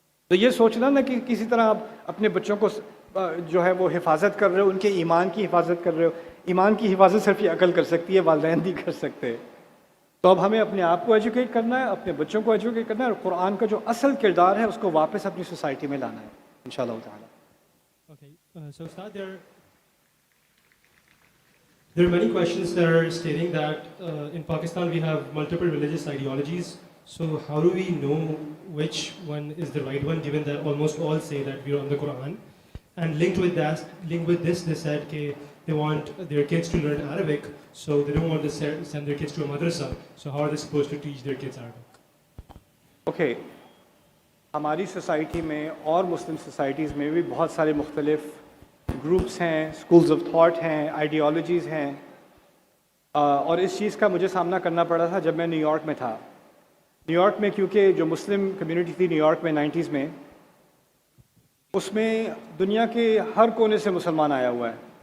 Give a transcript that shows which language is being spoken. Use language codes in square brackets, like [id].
[ur] تو یہ سوچنا نا کہ کسی طرح آپ اپنے بچوں کو جو ہے وہ حفاظت کر رہے ہو، ان کے ایمان کی حفاظت کر رہے ہو۔ ایمان کی حفاظت صرف یہ عقل کر سکتی ہے، والدین نہیں کر سکتے۔ تو اب ہمیں اپنے آپ کو ایجوکیٹ کرنا ہے، اپنے بچوں کو ایجوکیٹ کرنا ہے، اور قرآن کا جو اصل کردار ہے اس کو واپس اپنی سوسائٹی میں لانا ہے انشاءاللہ تعالی۔ [en] Okay, so Ustad, there are many questions that are stating that in Pakistan we have multiple religious ideologies. So how do we know which one is the right one, given that almost all say that we are on the Quran? And linked with this, they said that they want their kids to learn Arabic, so they don't want to send their kids to a madrasa. So how are they supposed to teach their kids Arabic? Okay. [ur] ہماری society میں اور مسلم societies میں بھی بہت سارے مختلف groups ہیں، schools of thought ہیں، آئیڈیالوجیز ہیں، اور اس چیز کا مجھے سامنا کرنا پڑا تھا جب میں نیو یارک میں تھا. نیو یارک میں کیونکہ جو مسلم کمیونٹی تھی نیو یارک میں 90s میں، اس میں دنیا کے ہر کونے سے مسلمان آیا ہوا ہے.